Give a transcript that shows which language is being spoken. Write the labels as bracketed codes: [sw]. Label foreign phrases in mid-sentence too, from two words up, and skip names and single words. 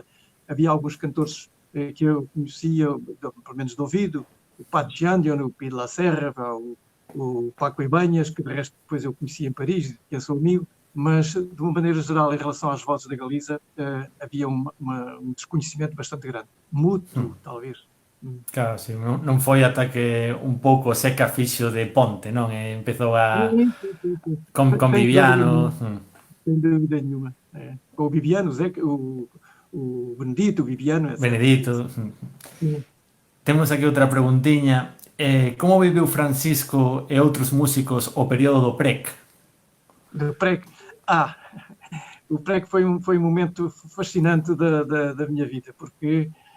[pt] Havia alguns cantores que eu conhecia, pelo menos de ouvido, o Pato Giandion, o Pio La Serra, o Paco Ibanhas, que de resto depois eu conheci em Paris, que eu sou amigo, mas de uma maneira geral, em relação às vozes da Galiza, havia um desconhecimento bastante grande. Mútuo, talvez. [gl] Claro, sí, non foi ata que un pouco Seca fixo de ponte, non? Empezou a... Con Viviano... [pt] Sem dúvida nenhuma. Com o Viviano, o Benedito, o Viviano... Benedito. [gl] Temos aquí outra preguntiña. [pt] Como viveu Francisco e outros músicos o período do PREC? Do PREC? O PREC foi um momento fascinante da minha vida, porque...